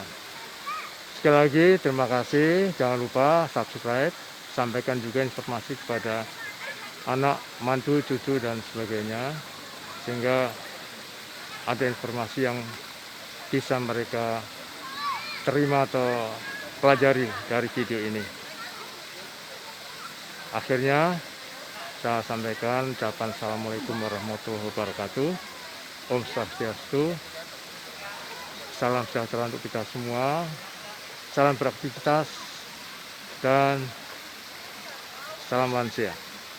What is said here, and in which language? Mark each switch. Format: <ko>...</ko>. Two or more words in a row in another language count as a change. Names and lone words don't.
<id>Sekali lagi terima kasih, jangan lupa subscribe, sampaikan juga informasi kepada anak, mantu, cucu, dan sebagainya, sehingga ada informasi yang bisa mereka terima atau pelajari dari video ini. Akhirnya saya sampaikan ucapan</id> <ar>Assalamualaikum warahmatullahi wabarakatuh.</ar> <ban>Om Swastiastu.</ban> <id>Salam sejahtera untuk kita semua. Salam beraktivitas dan salam lansia.</id>